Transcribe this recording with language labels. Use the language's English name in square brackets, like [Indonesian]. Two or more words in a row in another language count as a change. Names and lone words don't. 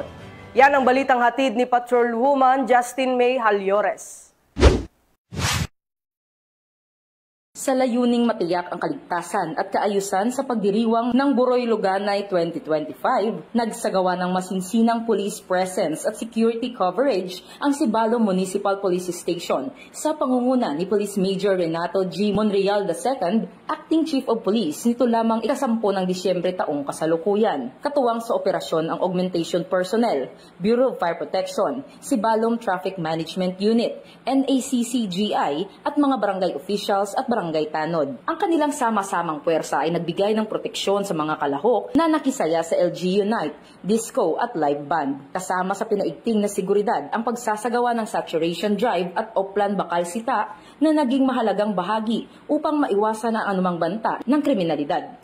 [Filipino] Yan ang balitang hatid ni Patrolwoman Justin May Halyores. Sa layuning matiyak ang kaligtasan at kaayusan sa pagdiriwang ng Buroy Luganay 2025, nagsagawa ng masinsinang [English] police presence [Filipino] at [English] security coverage [Filipino] ang Sibalom Municipal Police Station sa pangunguna ni Police Major Renato G. Monreal II, [English] Acting Chief of Police, [Filipino] nito lamang ika-10 ng Disyembre taong kasalukuyan. Katuwang sa operasyon ang [English] augmentation personnel, [Filipino] Bureau of Fire Protection, Sibalom Traffic Management Unit, NACCGI at mga barangay officials at barangay tanod. Ang kanilang sama-samang puwersa ay nagbigay ng proteksyon sa mga kalahok na nakisaya sa LGU Night, disco at [English] live band. [Filipino] Kasama sa pinaigting na seguridad ang pagsasagawa ng [English] saturation drive [Filipino] at Oplan Bakal Sita na naging mahalagang bahagi upang maiwasan ang anumang banta ng kriminalidad.